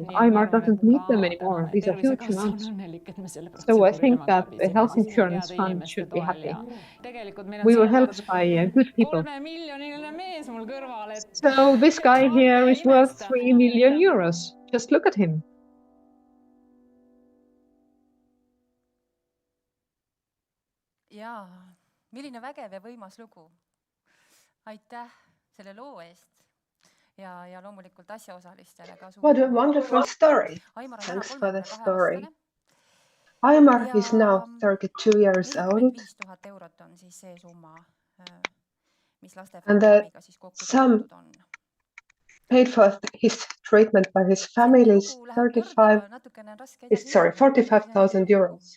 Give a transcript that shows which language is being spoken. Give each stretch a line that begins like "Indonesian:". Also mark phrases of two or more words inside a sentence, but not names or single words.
English: Aimar doesn't need them anymore. These are huge amounts. So I think that the health insurance fund should be happy. We were helped by good people. So this guy here is worth 3 million euros. Just look at him.
Estonian: Jaa, milline vägev ja võimas lugu. Aitäh selle loo eest. Ja loomulikult asjaosalistele ka suur.
English: What a wonderful story. Thanks for the story. Aimar is now 32 years old. And the sum paid for his treatment by his family is 45,000 euros.